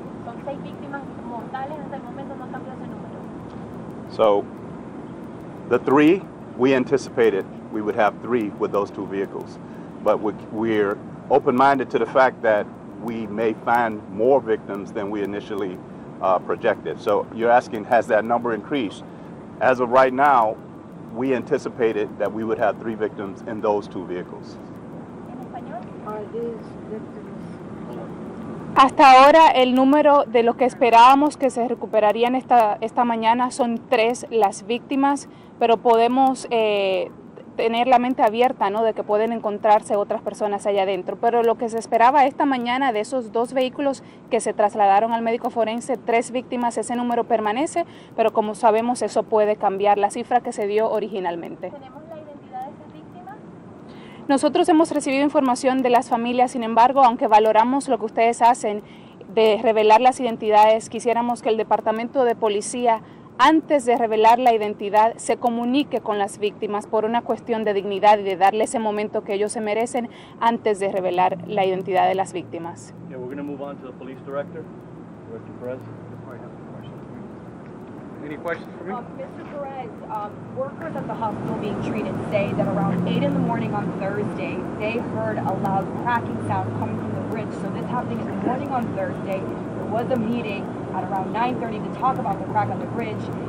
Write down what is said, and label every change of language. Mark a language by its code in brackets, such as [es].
[es] Son 6 víctimas mortales hasta el momento, no cambió ese número. [en] So the 3, we anticipated we would have 3 with those 2 vehicles. But we're open-minded to the fact that we may find more victims than we initially projected. So you're asking, has that number increased? As of right now, we anticipated that we would have 3 victims in those 2 vehicles. [es] Hasta ahora el número de lo que esperábamos que se recuperarían esta mañana son 3 las víctimas, pero podemos tener la mente abierta, ¿no?, de que pueden encontrarse otras personas allá adentro. Pero lo que se esperaba esta mañana de esos 2 vehículos que se trasladaron al médico forense, 3 víctimas, ese número permanece, pero como sabemos eso puede cambiar la cifra que se dio originalmente. ¿Tenemos la identidad de esas víctimas? Nosotros hemos recibido información de las familias, sin embargo, aunque valoramos lo que ustedes hacen de revelar las identidades, quisiéramos que el Departamento de Policía, antes de revelar la identidad, se comunique con las víctimas por una cuestión de dignidad y de darle ese momento que ellos se merecen antes de revelar la identidad de las víctimas. [en] Yeah, we're going to move on to the police director, Director Perez. Any questions for me? Mr. Perez, workers at the hospital being treated say that around 8 in the morning on Thursday, they heard a loud cracking sound coming from the bridge. So this happening in the morning on Thursday. There was a meeting at around 9:30 to talk about the crack on the bridge.